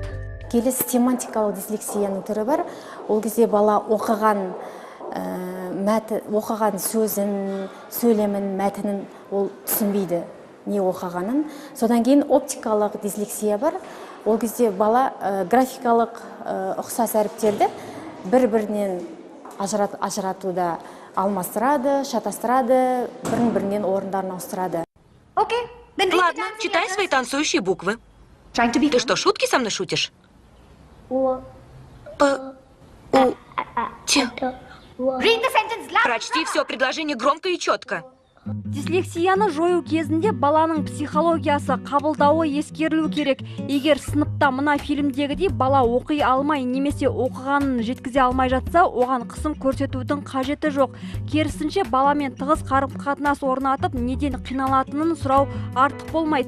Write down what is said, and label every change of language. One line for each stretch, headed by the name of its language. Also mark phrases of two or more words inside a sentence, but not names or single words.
Kazakh: Келесі семантикалық дислексияның түрі бар. Ол кезде бала оқыған сөзін, сөйлемін, мәтінін ол түсінбейді. Не оқығанын. Содан кейін оптикалық дислексия бар. Ол кезде бала графикалық ұқсас әріптерді бір-бірінен ажыратуда алмастырады, шатастырады, бірін-бірінен орындарын ауыстырады.
Russian: Ладно, читай свои танцующие буквы. Ты что, шутки со мной шутишь? Прочти все предложение громко и четко.
Kazakh: Дислексияны жою кезінде баланың психологиясы, қабылдауы ескерілу керек. Егер сыныпта мына фильмдегідей бала оқи алмай немесе оқығанын жеткізе алмай жатса, оған қысым көрсетудің қажеті жоқ. Керісінше баламен тығыз қарым-қатынас орнатып, неден қиналатынын сұрау артық болмайды.